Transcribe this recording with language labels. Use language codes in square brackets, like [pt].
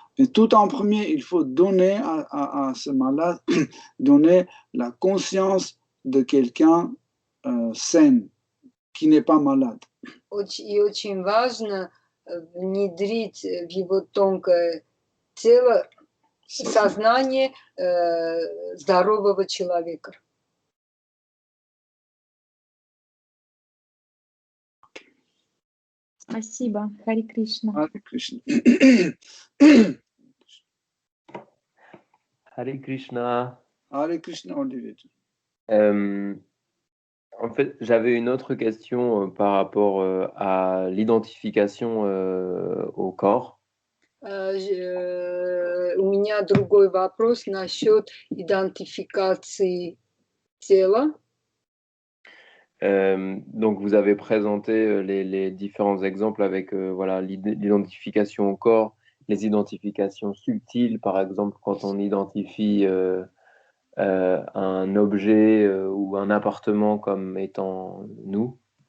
[fr] Et tout en premier, il faut donner à ce malade, donner la conscience de quelqu'un sain, qui n'est pas malade. [ru] И очень важно внедрить в его тонкое тело сознание здорового человека. Спасибо, Хари Кришна. Хари Кришна. Hare Krishna. Hare Krishna, Olivier. [fr] En fait, j'avais une autre question par rapport à l'identification au corps. [ru] У меня другой вопрос насчет идентификации тела. [fr] Donc, vous avez présenté les différents exemples avec voilà, l'identification au corps, les identifications subtiles, par exemple, quand on identifie un objet ou un appartement comme étant nous.